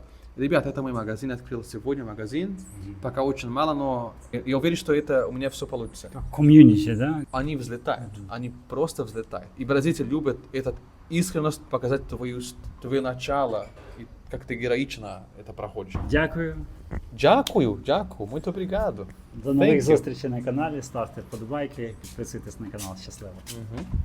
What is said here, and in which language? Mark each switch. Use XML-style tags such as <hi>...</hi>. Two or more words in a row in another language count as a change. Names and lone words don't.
<ru>Ребята, это мой магазин, я открыл сегодня магазин, пока очень мало, но я уверен, что это у меня все получится. Ком'юніті, да? Они взлетают, они просто взлетают. И бразильцы любят этот искренность, показать твое начало, и как ты героично это проходишь.</ru> <uk>Дякую. Дякую,</uk> <pt>muito obrigado.</pt> <uk>До нових</uk> <en>Thank you.</en> <uk>зустрічей на каналі. Ставте вподобайки, підписуйтесь на канал. Щасливо.</uk>